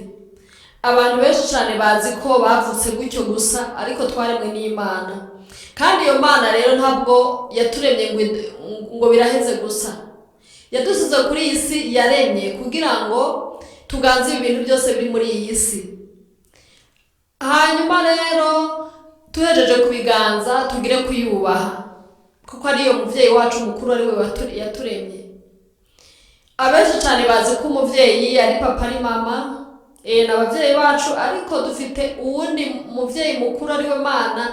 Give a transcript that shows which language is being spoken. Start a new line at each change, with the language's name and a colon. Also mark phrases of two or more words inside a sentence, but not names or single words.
Kinyarwanda: Abantu benshi cyane bazi ko bavutse gutyo gusa, ariko twaremwe n'Imana. Kandi iyo Mana rero ntabwo yaturemye ngo biraheze gusa. Yadusize kuri iyi si yaremye kugira ngo tuganze ibintu byose biri muri iyi si.
Rundi: Hanyuma rero tuhejeje kubiganza tugire kuyubaha, kuko ariyo muvyeyi wacu mukuru ari we yaturemye. Abenshi cyane bazi ko umuvyeyi ari papa ari mama, n'abavyeyi bacu, ariko dufite uwundi muvyeyi mukuru ari we Mana.